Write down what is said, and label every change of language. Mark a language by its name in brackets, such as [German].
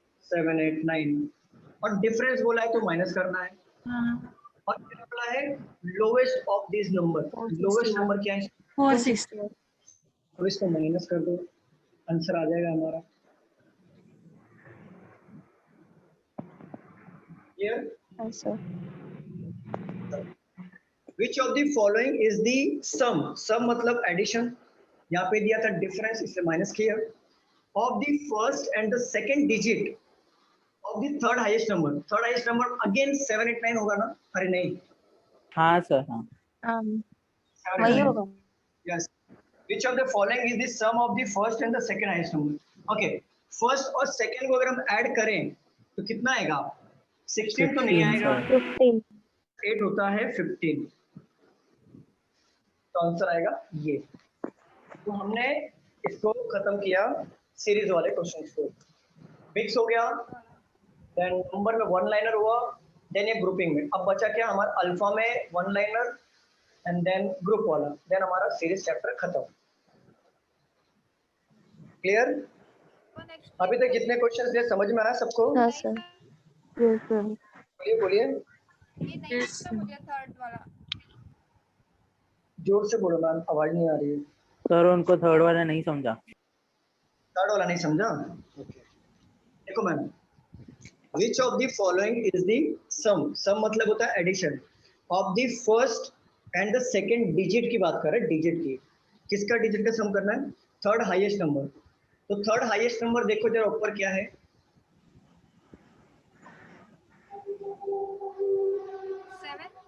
[English] 789। [Hindi] और डिफरेंस बोला है तो माइनस करना है। हाँ, और क्या बोला है? [English] Lowest of this number. [Hindi] Lowest number क्या है? [English] 460. [Hindi] तो इसको माइनस कर दो, आंसर आ जाएगा हमारा। [English] Here, which of the following is the sum? [Hindi] Sum मतलब एडिशन, यहाँ पे दिया था डिफरेंस इसलिए माइनस किया। [English] Of the first and the second digit of the third highest number. Third highest number again 789 [Hindi] होगा ना? अरे नहीं। हाँ सर हाँ। वही होगा। [English] Yes. Which of the following is the sum of the first and the second highest number? Okay. [Hindi] First और second को अगर हम ऐड करें तो कितना आएगा? 16 तो नहीं आएगा। [English] 15. [Hindi] 8 होता है 15। तो आंसर आएगा ये। तो हमने इसको खत्म किया सीरीज वाले क्वेश्चंस को। मिक्स हो गया, देन नंबर में वन लाइनर हुआ, देन ये ग्रुपिंग में। अब बचा क्या हमारा? अल्फा में one liner and then group वाला, देन हमारा सीरीज चैप्टर खत्म। क्लियर? अभी तक जितने क्वेश्चंस थे समझ में आया सबको? हाँ सर। बोलिए बोलिए, ये नहीं समझा थर्ड वाला। जोर से बोलो मैम, आवाज नहीं आ रही है। सर उनको थर्ड वाला नहीं समझा। थर्ड वाला नहीं समझा? देखो ma'am, [English] which of the following is the sum? [Hindi] sum मतलब होता है addition [English] of the first and the second digit [Hindi] की बात कर रहे हैं, डिजिट की। किसका डिजिट का सम करना है? Third highest number. तो थर्ड हाईएस्ट नंबर देखो जरा ऊपर क्या है? [English] 7।